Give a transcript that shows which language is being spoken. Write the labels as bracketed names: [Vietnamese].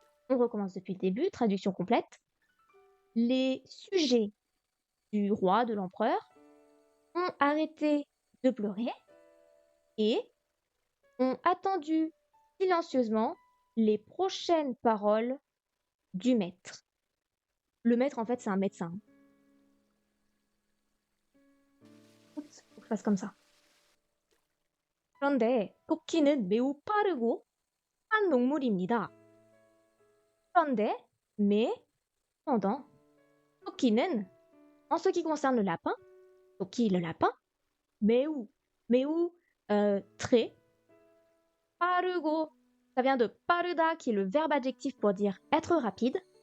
[French] On recommence depuis le début, traduction complète. Les sujets du roi, de l'empereur, ont arrêté de pleurer et ont attendu silencieusement les prochaines paroles du maître. Le maître, en fait, c'est un médecin. Oups, faut que je fasse comme ça. [Korean] 그런데 토끼는 매우 빠르고 한 동물입니다. 그런데, [French] mais, pendant, [Korean] 토끼는, [French] en ce qui concerne le lapin, 토끼, le lapin, [Korean] 매우, 매우, [French] très. [Korean] 빠르고, [French] ça vient de [Korean] 빠르다, [French] qui est le verbe adjectif pour dire être rapide.